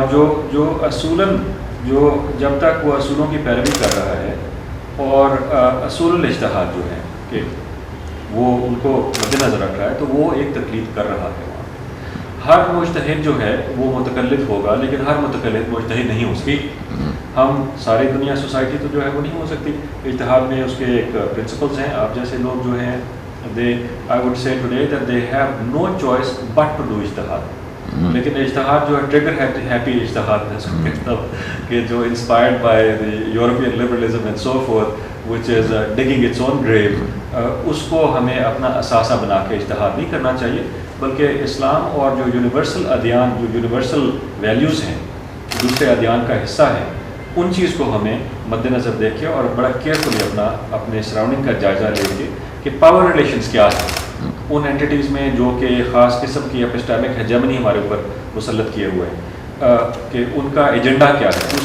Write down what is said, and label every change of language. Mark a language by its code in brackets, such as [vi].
[ur] اور جو اصولاً جو جب تک وہ اصولوں کی پیروی کر رہا ہے اور اصول الاجتہاد جو ہے کہ وہ ان کو مد نظر رکھ رہا ہے تو وہ ایک تقلید کر رہا ہے. ہر مجتہد جو ہے وہ متقلد ہوگا لیکن ہر متقلد مجتہد نہیں ہو سکتی. ہم ساری دنیا سوسائٹی تو جو ہے وہ نہیں ہو سکتی. اجتہاد میں اس کے ایک پرنسپلز ہیں. آپ جیسے لوگ جو ہیں [en] I would say today that they have no choice but to do اجتہاد. [ur] لیکن اجتہاد جو ہے [en] trigger happy [ur] اجتہاد ہے کہ جو [en] inspired by European liberalism and so forth which is digging its own grave, [ur] اس کو ہمیں اپنا اثاثہ بنا کے اجتہاد نہیں کرنا چاہیے بلکہ اسلام اور جو یونیورسل ادیان جو یونیورسل ویلیوز ہیں دوسرے ادیان کا حصہ ہیں ان چیز کو ہمیں مد نظر دیکھے اور بڑا کیئرفلی اپنے سراؤنڈنگ کا جائزہ لے کے کہ پاور ریلیشنز کیا ہیں ان اینٹیٹیز میں جو کہ خاص قسم کی اپسٹیمک ہیجمنی ہمارے اوپر مسلط کیے ہوئے ہیں کہ ان کا ایجنڈا کیا ہے.